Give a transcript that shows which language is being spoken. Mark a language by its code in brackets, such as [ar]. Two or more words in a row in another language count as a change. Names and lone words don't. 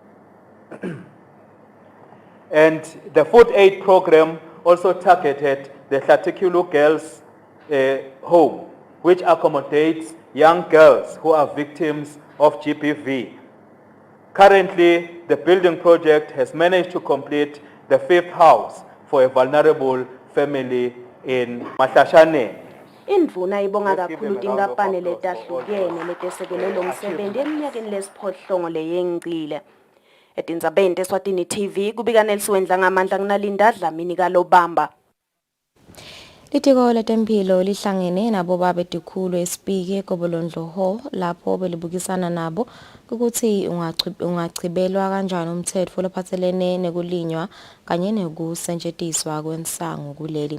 [en] And the food aid program also targeted the Tlatikulu Girls Home, which accommodates young girls who are victims of GBV. Currently, the building project has managed to complete the 5th house for a vulnerable family in Matashane. [ss] Indvuna ibonga kakhulu tinkampani letahlukene letesekele lo msebenzi eminyakeni lesiphohlongo leyengcile. Etindzabeni teSwatini TV kubika Nelsiwendla ngamandla kunalinda Dlamini kalobamba. Litiko letempilo lihlangene nabo babetikhulu eSpiki eGobolondlo Hall lapho belibukisana nabo ukuthi ungachibelwa kanjani umthetho lophathelene nekulinywa kanye nekusetshenziswa kwensangu kuleli.